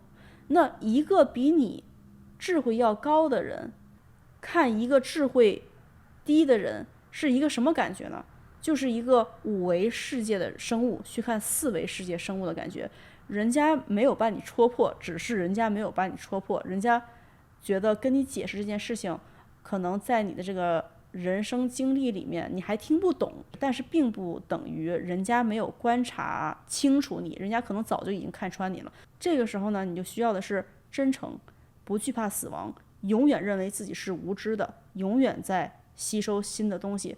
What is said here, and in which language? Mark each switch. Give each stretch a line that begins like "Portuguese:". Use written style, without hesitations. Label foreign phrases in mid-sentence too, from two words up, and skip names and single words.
Chinese: 那一個比你智慧要高的人，看一個智慧低的人是一個什麼感覺呢？就是一個5維世界的生物去看4維世界生物的感覺。人家沒有把你戳破，只是人家沒有把你戳破，人家覺得跟你解釋這件事情，可能在你的這個人生經歷裡面你還聽不懂，但是並不等於人家沒有觀察清楚你，人家可能早就已經看穿你了。這個時候呢，你就需要的是真誠，不懼怕死亡，永遠認為自己是無知的，永遠在吸收新的東西。